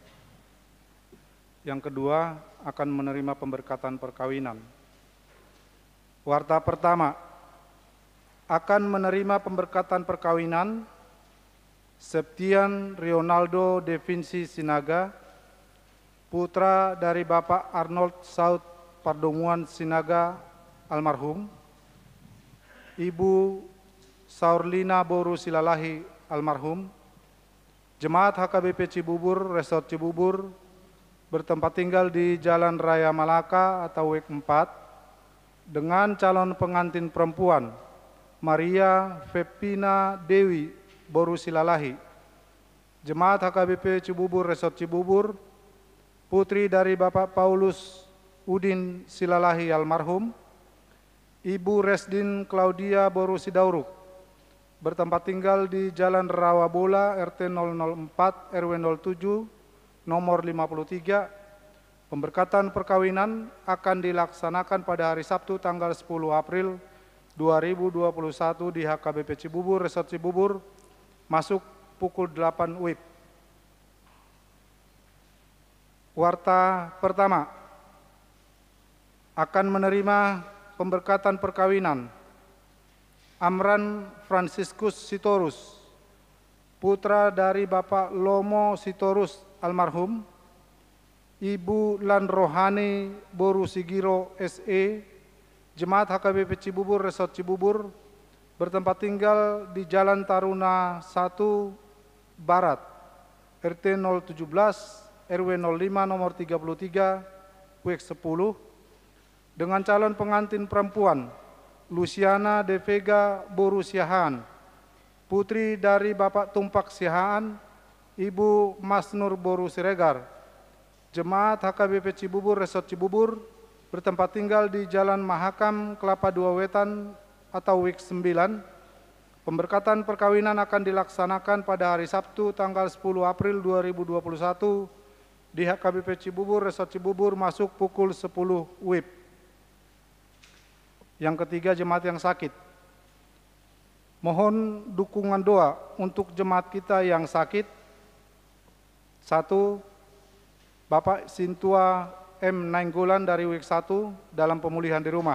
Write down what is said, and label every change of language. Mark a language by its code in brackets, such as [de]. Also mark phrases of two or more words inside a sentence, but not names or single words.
[id] Yang kedua, akan menerima pemberkatan perkawinan. Warta pertama, akan menerima pemberkatan perkawinan Septian Rionaldo De Vinci Sinaga, putra dari Bapak Arnold Saud Pardomuan Sinaga almarhum, Ibu Saurlina Boru Silalahi almarhum, Jemaat HKBP Cibubur, Resort Cibubur, bertempat tinggal di Jalan Raya Malaka atau WIK 4 dengan calon pengantin perempuan Maria Vepina Dewi Boru Silalahi, Jemaat HKBP Cibubur Resort Cibubur, putri dari Bapak Paulus Udin Silalahi almarhum, Ibu Resdin Claudia Boru Sidauruk, bertempat tinggal di Jalan Rawabola RT 004 RW 07 nomor 53, pemberkatan perkawinan akan dilaksanakan pada hari Sabtu tanggal 10 April 2021 di HKBP Cibubur, Resort Cibubur, masuk pukul 8 WIB. Warta pertama, akan menerima pemberkatan perkawinan Amran Franciscus Sitorus, putra dari Bapak Lomo Sitorus almarhum, Ibu Lan Rohani Boru Sigiro SE, Jemaat HKBP Cibubur Resort Cibubur, bertempat tinggal di Jalan Taruna 1 Barat, RT 017 RW 05 nomor 33 WIK 10, dengan calon pengantin perempuan Luciana De Vega Boru Siahaan, putri dari Bapak Tumpak Siahaan, Ibu Masnur Boru Siregar, Jemaat HKBP Cibubur Resort Cibubur, bertempat tinggal di Jalan Mahakam Kelapa II Wetan atau WIK 9. Pemberkatan perkawinan akan dilaksanakan pada hari Sabtu tanggal 10 April 2021 di HKBP Cibubur Resort Cibubur, masuk pukul 10 WIB. Yang ketiga, jemaat yang sakit. Mohon dukungan doa untuk jemaat kita yang sakit. 1. Bapak Sintua M. Nainggolan dari WIK 1 dalam pemulihan di rumah.